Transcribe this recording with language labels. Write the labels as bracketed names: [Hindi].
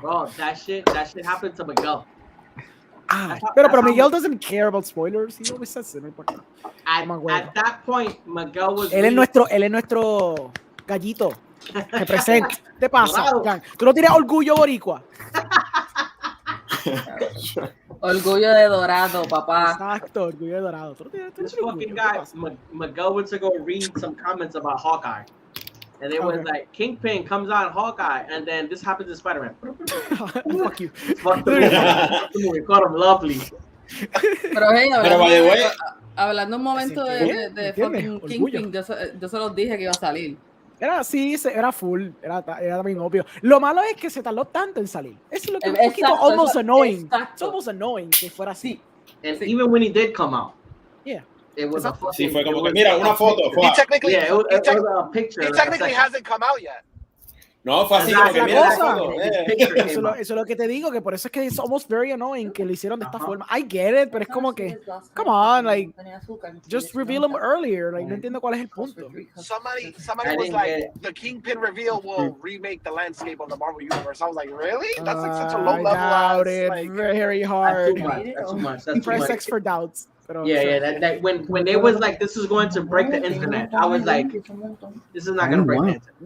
[English] Bro, that shit happened to Miguel. Pero Miguel doesn't care about spoilers. He always says it. [Spanish] No importa. [English] At that point, Miguel was... [Spanish] Él es nuestro gallito. Represent. ¿Qué pasa? Tú no tienes orgullo boricua. Orgullo de Dorado, papá. Exacto, orgullo de Dorado. [English] This fucking guy, Miguel went to go read some comments about Hawkeye. And it was like, Kingpin comes on Hawkeye, and then this happens to Spider-Man. Fuck you. Fuck the movie. Called him lovely. [Spanish] Pero hey, hablando un momento de fucking Kingpin, yo se los dije que iba a salir. Era full, era bien obvio. Lo malo es que se tardó tanto en salir. Eso es lo que es un poquito [English] almost annoying. It's almost annoying [Spanish] que fuera así. [English] And even when he did come out. Yeah. It was a [Spanish] sí, fue como que, mira, una foto. [English] He technically, it was a picture. He technically hasn't come out yet. [Spanish] No, fue así como que mira la foto. Eso es lo que te digo, que por eso es que es [English] almost very annoying [Spanish] que lo hicieron de esta forma. [English] I get it, [Spanish] pero es como que, [English] come on, like, just reveal them earlier. [Spanish] Like, no entiendo cuál es el punto. [English] Somebody was like, the Kingpin reveal will remake the landscape of the Marvel Universe. I was like, really? That's like such a low level. I doubt it. Like, very hard. That's too much. Press X for doubts. That when they was like, this is going to break the internet, I was like, this is not gonna break the internet.